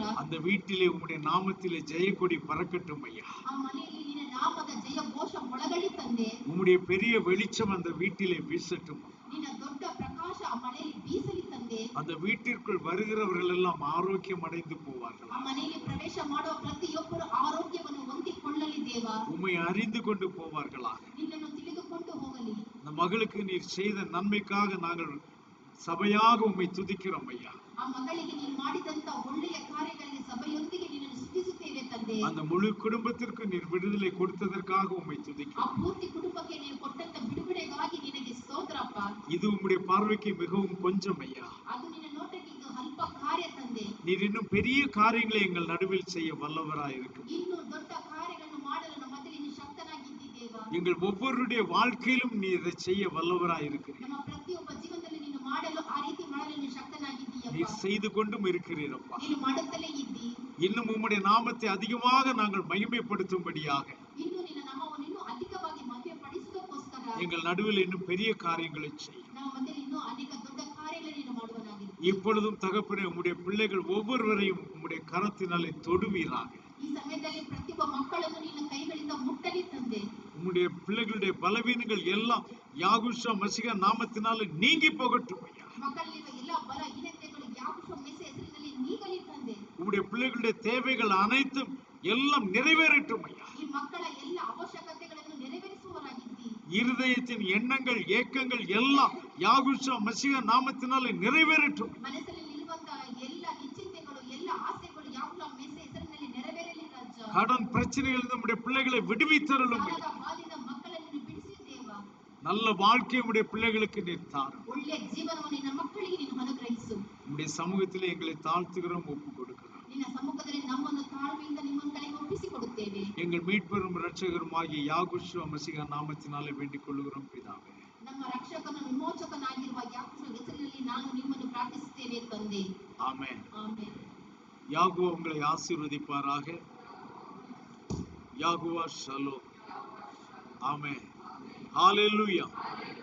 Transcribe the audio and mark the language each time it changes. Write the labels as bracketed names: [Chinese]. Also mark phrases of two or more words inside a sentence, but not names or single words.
[Tamil] அந்த வீட்டிலே உம்முடைய நாமத்திலே ஜெயக்கொடி பறக்கட்டும் ஐயா. [Kannada] ಆ ಮನೆಯಲ್ಲಿ ನಿನ್ನ ನಾಮದ ಜಯ ಘೋಷ ಮೊಳಗಲಿ ತಂದೆ. [Tamil] உம்முடைய பெரிய வெளிச்சம் அந்த வீட்டிலே வீசட்டும். [Kannada] ನಿನ್ನ ದೊಡ್ಡ ಪ್ರಕಾಶ ಆ ಮನೆಯಲ್ಲಿ ಬೀಸಲಿ ತಂದೆ. [Tamil] அந்த வீட்டிற்குள் வருகிறவர்கள் எல்லாம் ஆரோக்கியம் அடைந்து போவார்கள். [Kannada] ಆ ಮನೆಯಲ್ಲಿ ಪ್ರವೇಶ ಮಾಡುವ ಪ್ರತಿಯೊಬ್ಬರು ಆರೋಗ್ಯವನ್ನು ಹೊಂದಿಕೊಳ್ಳಲಿ ದೇವ. [Tamil] உம்மை அறிந்து கொண்டு போவார்களாக. [Kannada] ನಿನ್ನನ್ನು ತಿಳಿದುಕೊಂಡು ಹೋಗಲಿ. [Tamil] இந்த மகளுக்கு நீர் செய்த நன்மைக்காக நாங்கள் சபையாக உம்மை துதிக்கிறோம் ஐயா. [Kannada] ಆ ಮಗಳಿಗೆ ನೀನು ಮಾಡಿದಂತ ಒಳ್ಳೆಯ ಕಾರ್ಯಗಳಿಗೆ ಸಭೆಯೊಂದಿಗೆ ನಿನ್ನನ್ನು ಸ್ತುತಿಸುತ್ತೇವೆ ತಂದೆ. [Tamil] அந்த முழு குடும்பத்திற்கு நீர் விடுதலை கொடுத்ததற்காக உம்மை [Kannada] ಆ [Tamil] துதிக்கிறோம். [Kannada] ಪೂರ್ತಿ ಕುಟುಂಬಕ್ಕೆ ನೀನು ಕೊಟ್ಟಂತ ಬಿಡುಗಡೆಗಾಗಿ ನಿನಗೆ ಸ್ತೋತ್ರಪ್ಪ. [Tamil] இது உம்முடைய பார்வைக்கு மிகவும் கொஞ்சம் ஐயா. [Kannada] ಅದು ನಿನ್ನ ನೋಟಕ್ಕೆ ಇದು ಅಲ್ಪ ಕಾರ್ಯ ತಂದೆ. [Tamil] நீர் இன்னும் பெரிய காரியங்களை எங்கள் நடுவில் செய்ய வல்லவராய் இருக்கிறீர். [Kannada] ಇನ್ನು ದೊಡ್ಡ ಕಾರ್ಯಗಳನ್ನು ಮಾಡಲು ನಮ್ಮ ಮಧ್ಯದಲ್ಲಿ ನೀನು ಶಕ್ತನಾಗಿದ್ದೀ ದೇವ. [Tamil] எங்கள் ஒவ்வொருடைய வாழ்க்கையிலும் நீர் இதை செய்ய வல்லவராய் இருக்கிறீர். [Kannada] ನಮ್ಮ ಪ್ರತಿಯೊಬ್ಬ ಜೀವನದಲ್ಲಿ ನೀನು ಮಾಡಲು ಆ ರೀತಿ ಮಾಡಲು ನೀನು ಶಕ್ತನಾಗಿದ್ದೀಯಪ್ಪ. [Tamil] நீர் செய்து கொண்டும் இருக்கிறீரப்பா. [Kannada] ನೀನು ಮಾಡುತ್ತಲೇ ಇದ್ದೀ. [Tamil] இன்னும் உம்முடைய நாமத்தை அதிகமாக நாங்கள் மகிமைப்படுத்தும்படியாக [Kannada] ಇನ್ನು ನಿನ್ನ ನಾಮವನ್ನು ಇನ್ನೂ ಅಧಿಕವಾಗಿ ಮಹಿಮೆಪಡಿಸುವುದಕ್ಕೋಸ್ಕರ [Tamil] எங்கள் நடுவில் இன்னும் பெரிய காரியங்களை செய்யும். [Kannada] ನಮ್ಮ ಮಧ್ಯದಲ್ಲಿ ಇನ್ನೂ ಅನೇಕ ದೊಡ್ಡ ಕಾರ್ಯಗಳನ್ನು ನೀನು ಮಾಡುವನಾಗಿದ್ದೀ. [Tamil] இப்பொழுதும் தகப்பனே உம்முடைய பிள்ளைகள் ஒவ்வொருவரையும் உம்முடைய கரத்தினாலே தொடுவீராக. [Kannada] ಈ ಸಮಯದಲ್ಲಿ ಪ್ರತಿಯೊಬ್ಬ ಮಕ್ಕಳನ್ನು ನಿನ್ನ ಕೈಗಳಿಂದ ಮುಟ್ಟಲಿ ತಂದೆ. [Tamil] உம்முடைய பிள்ளைகளுடைய பலவீனங்கள் எல்லாம் யாகுஷா மசிகா நாமத்தினாலே நீங்கி போகட்டும் ஐயா. [Kannada] ಮಕ್ಕಳಲ್ಲಿರುವ ಎಲ್ಲ ಬಲಹೀನತೆಗಳು ಯಾಕೋಬ ಮೆಸ್ಸಿಯ ಹೆಸರಿನಲ್ಲಿ ನೀಗಲಿ ತಂದೆ. [Tamil] உம்முடைய பிள்ளைகளுடைய தேவைகள் அனைத்தும் எல்லாம் நிறைவேறட்டும் ஐயா. [Kannada] ಈ ಮಕ್ಕಳ ಎಲ್ಲ ಅವಶ್ಯಕತೆಗಳನ್ನು ನೆರವೇರಿಸುವವರಾಗಿದ್ದೀ. [Tamil] இருதயத்தின் எண்ணங்கள் ஏக்கங்கள் எல்லாம் யாகுஷா மசிகா நாமத்தினாலே நிறைவேறட்டும். [Kannada] ಮನಸ್ಸಲ್ಲಿ ನಿಲ್ಲುವಂತಹ ಎಲ್ಲ ನಿಶ್ಚಿಂತೆಗಳು ಎಲ್ಲ ಆಸೆಗಳು ಯಾಕೋಬ ಮೆಸ್ಸಿಯ ಹೆಸರಿನಲ್ಲಿ ನೆರವೇರಲಿ ರಾಜ. [Tamil] கடன் பிரச்சனைகள் நம்முடைய பிள்ளைகளை விடுவித்தருளும். [Kannada] ಸಾಲದ ಬಾಧೆಯಿಂದ ಮಕ್ಕಳನ್ನು ಬಿಡಿಸಿ ದೇವ. [Tamil] நல்ல வாழ்க்கை உடைய பிள்ளைகளுக்கு நீர் தாரும். [Kannada] ಒಳ್ಳೆಯ ಜೀವನವನ್ನು ನಿನ್ನ ಮಕ್ಕಳಿಗೆ ನೀನು ಅನುಗ್ರಹಿಸು. [Tamil] உடைய சமூகத்திலே எங்களை தாழ்த்துகிறோம், ஒப்பு கொடுக்கிறோம். [Kannada] ನಿನ್ನ ಸಮ್ಮುಖದಲ್ಲಿ ನಮ್ಮನ್ನು ತಾಳ್ಮೆಯಿಂದ ನಿಮ್ಮ ಕಡೆಗೆ ಒಪ್ಪಿಸಿಕೊಡುತ್ತೇವೆ. [Tamil] எங்கள் மீட்பெரும் இரட்சகருமாகிய யாகுஷா மசிகா நாமத்தினாலே வேண்டிக் கொள்கிறோம் பிதாவே. [Kannada] ನಮ್ಮ ರಕ್ಷಕನ ವಿಮೋಚಕನಾಗಿರುವ ಯಾಕೋಬ ಹೆಸರಿನಲ್ಲಿ ನಾನು ನಿಮ್ಮನ್ನು ಪ್ರಾರ್ಥಿಸುತ್ತೇವೆ ತಂದೆ. [Tamil] ஆமென். [Kannada] ಆಮೆನ್. [Tamil] யாகுவா உங்களை ஆசீர்வதிப்பாராக. யாகுவா ஷலோம். ஆமென். ஹalleluya.